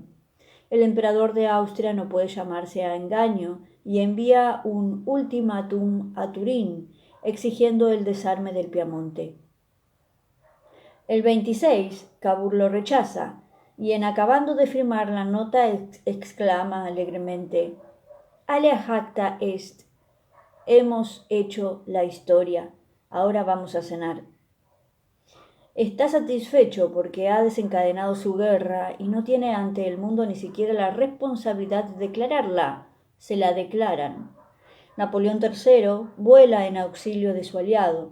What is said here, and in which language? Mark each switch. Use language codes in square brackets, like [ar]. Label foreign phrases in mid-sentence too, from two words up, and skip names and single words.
[es] El emperador de Austria no puede llamarse a engaño y envía un ultimátum a Turín, exigiendo el desarme del Piamonte. El 26, Cavour lo rechaza, y en acabando de firmar la nota exclama alegremente: [la] «Alea jacta est, [es] hemos hecho la historia, ahora vamos a cenar». Está satisfecho porque ha desencadenado su guerra y no tiene ante el mundo ni siquiera la responsabilidad de declararla. Se la declaran. Napoleón III vuela en auxilio de su aliado.